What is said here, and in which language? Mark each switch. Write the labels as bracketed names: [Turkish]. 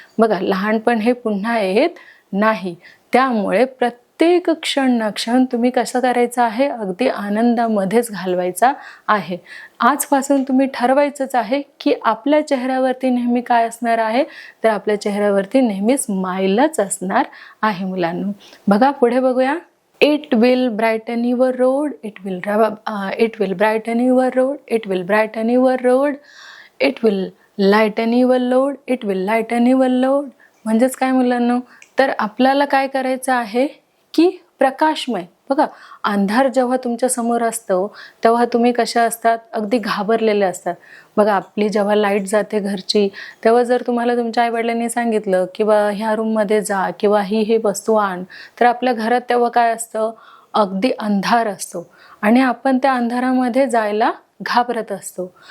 [Marathi] बघा लहानपण हे पुन्हा येत नाही, त्यामुळे प्रत्येक क्षण ना क्षण तुम्ही कसं करायचं आहे, अगदी आनंदामध्येच घालवायचा आहे. आजपासून तुम्ही ठरवायचंच आहे की आपल्या चेहऱ्यावरती नेहमी काय असणार आहे, तर आपल्या चेहऱ्यावरती नेहमी स्माइलच असणार आहे मुलांनो. बघा पुढे बघूया. [English] It will brighten your road. It will brighten your road. It will brighten your road. It will lighten your load. It will lighten your load. [Marathi] म्हणजेच काय मुलांनो, तर आपल्याला काय करायचं आहे की प्रकाशमय. बघा अंधार जेव्हा तुमच्या समोर असतो तेव्हा तुम्ही कशा असतात, अगदी घाबरलेले असतात. बघा आपली जेव्हा लाईट जाते घरची, तेव्हा जर तुम्हाला तुमच्या आईवडिलांनी सांगितलं किंवा ह्या रूममध्ये जा किंवा ही वस्तू आण, तर आपल्या घरात तेव्हा काय असतं, अगदी अंधार असतो आणि आपण त्या अंधारामध्ये जायला घाबरत असतो.